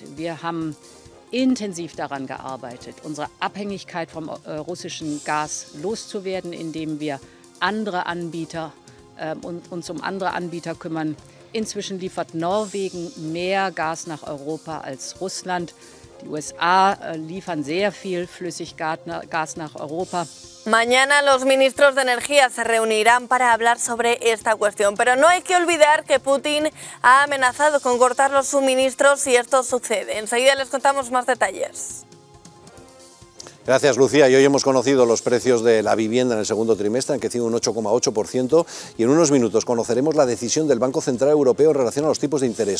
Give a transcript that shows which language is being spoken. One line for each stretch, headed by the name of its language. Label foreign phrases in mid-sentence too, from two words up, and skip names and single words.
German: Wir haben intensiv daran gearbeitet, unsere Abhängigkeit vom russischen Gas loszuwerden, indem wir uns um andere Anbieter kümmern. Inzwischen liefert Norwegen mehr Gas nach Europa als Russland. Die USA liefern sehr viel Flüssiggas nach Europa.
Spanish: Mañana los ministros de Energía se reunirán para hablar sobre esta cuestión, pero no hay que olvidar que Putin ha amenazado con cortar los suministros si esto sucede. Enseguida les contamos más detalles. Gracias, Lucía. Y hoy hemos conocido los precios de la vivienda en el segundo trimestre, han crecido un 8,8%, y en unos minutos conoceremos la decisión del Banco Central Europeo en relación a los tipos de interés.